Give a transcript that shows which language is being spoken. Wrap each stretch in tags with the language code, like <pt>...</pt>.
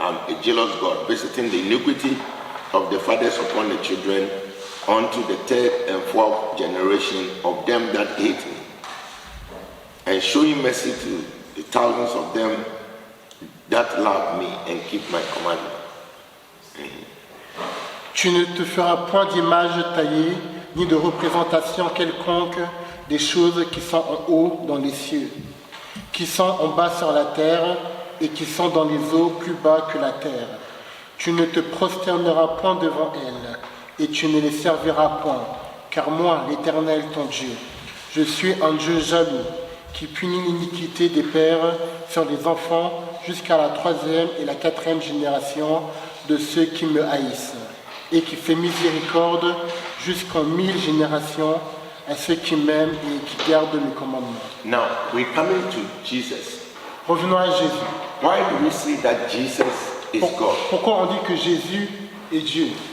<en>I am a jealous God, visiting the iniquity of the fathers upon the children, unto the third and fourth generation of them that hate me, and showing mercy to the thousands of them that love me and keep my commandments.</en> <fr>Tu ne te feras point d'image taillée, ni de représentation quelconque des choses qui sont en haut dans les cieux, qui sont en bas sur la terre, et qui sont dans les eaux plus bas que la terre. Tu ne te prosterneras point devant elles, et tu ne les serviras point, car moi, l'Éternel ton Dieu, je suis un Dieu jaloux, qui punit l'iniquité des pères sur les enfants jusqu'à la 3e et la 4e génération de ceux qui me haïssent, et qui fait miséricorde jusqu'en 1000 générations à ceux qui m'aiment et qui gardent mes commandements.</fr> <en>Now, we're coming to Jesus.</en> <fr>Revenons à Jésus.</fr> <en>Why do we say that Jesus is God?</en> <fr>Pourquoi on dit que Jésus est Dieu?</fr>